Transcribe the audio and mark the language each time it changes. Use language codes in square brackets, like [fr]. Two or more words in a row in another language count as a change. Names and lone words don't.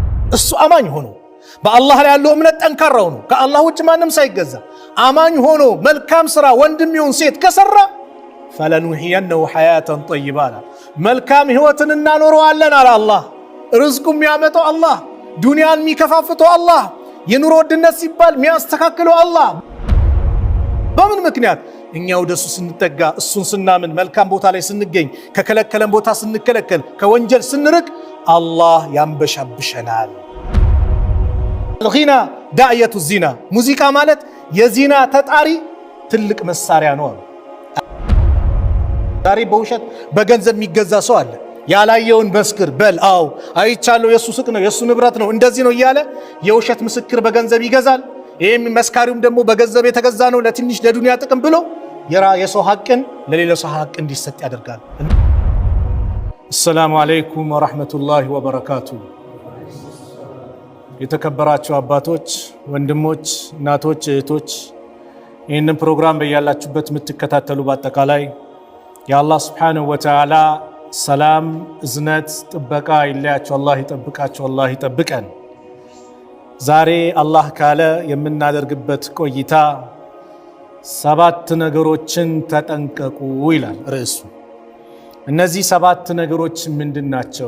[am] እሱ አማኝ ሆኖ በአላህ ላይ ያለው እምነት ጠንካራው ነው ከአላህ ውጭ ማንም ሳይገዛ አማኝ ሆኖ መልካም ስራ ወንድም ይሁን ሴት ከሰራ [ar] فلنحيينه حياة طيبة [am] መልካም ህይወትን እናኖረዋለን አለ አላህ። ርዝቁን የሚያመጣው አላህ፣ ዱንያን የሚከፋፍተው አላህ፣ የኑሮ ውድነት ሲባል የሚያስተካክለው አላህ። በምን ምክንያት? እኛ ወደሱ ስንጠጋ እሱን ስናምን መልካም ቦታ ላይ ስንገኝ ከከለከለን ቦታ ስንከለከል ከወንጀል ስንርቅ አላህ ያንበሻብሸናል። [ar] الغنى داعية الزنا [am] ሙዚቃ ማለት የዚና ተጣሪ ትልቅ መሳሪያ ነው። ዛሬ በውሸት በገንዘብ የሚገዛ ሰው አለ። ያላየውን መስክር በል አው አይቻለው የሱ ስቅ ነው የሱ ንብረት ነው እንደዚህ ነው እያለ የውሸት ምስክር በገንዘብ ይገዛል። ይሄም መስካሪውም ደግሞ በገንዘብ የተገዛ ነው ለትንሽ ለዱንያ ጥቅም ብሎ የሰው ሐቅን ለሌላ ሰው ሐቅ እንዲሰጥ ያደርጋል። [ar] السلام عليكم ورحمة الله وبركاته። [am] የተከበራችሁ አባቶች፣ ወንድሞች፣ እናቶች፣ እህቶች ይህንን ፕሮግራም በያላችሁበት የምትከታተሉ በአጠቃላይ የአላህ [ar] سبحانه وتعالى [am] ሰላም፣ እዝነት፣ ጥበቃ ይለያችሁ። አላህ ይጠብቃችሁ፣ አላህ ይጠብቀን። ዛሬ አላህ ካለ የምናደርግበት ቆይታ 7 ነገሮችን ተጠንቀቁ ይላል ርዕሱ። እነዚህ 7 ነገሮች ምንድናቸው?